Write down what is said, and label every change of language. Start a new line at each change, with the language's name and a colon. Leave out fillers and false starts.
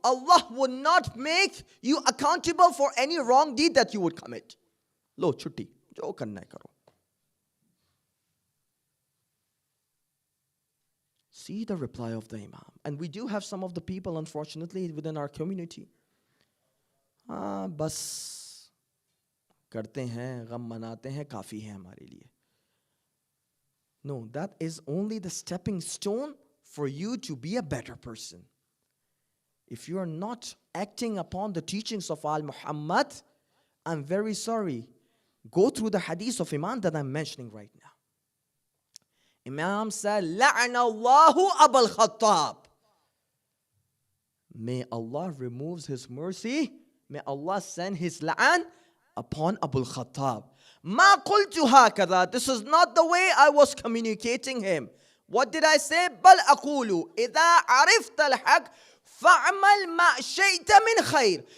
English: Allah would not make you accountable for any wrong deed that you would commit.
Hindi: Lo chutti. जो करना है करो.
English: See the reply of the Imam. And we do have some of the people, unfortunately, within our community.
Hindi: बस करते हैं, गम मनाते हैं, काफ़ी है हमारे लिए.
English: No, that is only the stepping stone for you to be a better person. If you are not acting upon the teachings of Al-Muhammad, I'm very sorry. Go through the hadith of Imam that I'm mentioning right now. Imam said,
Arabic: لَعْنَ اللَّهُ أَبَا الْخَطَّابِ.
English: May Allah removes His mercy. May Allah send His la'an upon Abu al-Khattab.
Arabic: مَا قُلْتُ هَكَذَا.
English: This is not the way I was communicating him. What did I say?
Arabic: بَلْ أَقُولُ إِذَا عَرِفْتَ الْحَقِّ فَعْمَلْ مَا شَئْتَ مِنْ خَيْرٍ.